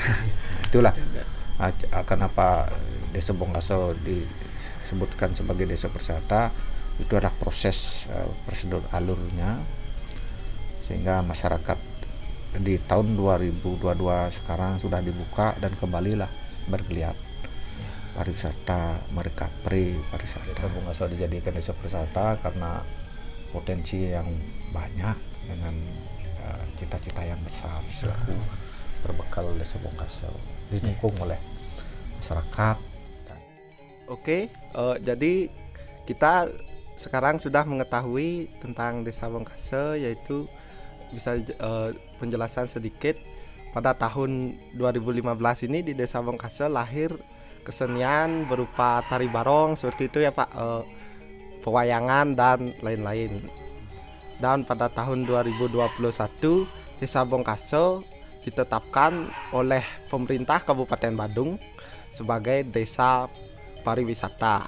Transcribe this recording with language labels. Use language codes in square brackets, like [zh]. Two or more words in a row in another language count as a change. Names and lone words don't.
[id] Itulah kenapa Desa Bongkaso disebutkan sebagai desa pariwisata. Itu adalah proses prosedur alurnya, sehingga masyarakat di tahun 2022 sekarang sudah dibuka dan kembalilah bergeliat pariwisata, merecovery pariwisata. Desa Bongkaso dijadikan desa pariwisata karena potensi yang banyak dengan cita-cita yang besar selaku berbekal Desa Bongkaso, didukung oleh masyarakat. Oke, jadi kita sekarang sudah mengetahui tentang Desa Bongkaso, yaitu bisa penjelasan sedikit. Pada tahun 2015 ini di Desa Bongkaso lahir kesenian berupa tari barong seperti itu ya Pak, pewayangan dan lain-lain. Dan pada tahun 2021 Desa Bongkaso ditetapkan oleh pemerintah Kabupaten Badung sebagai desa pariwisata.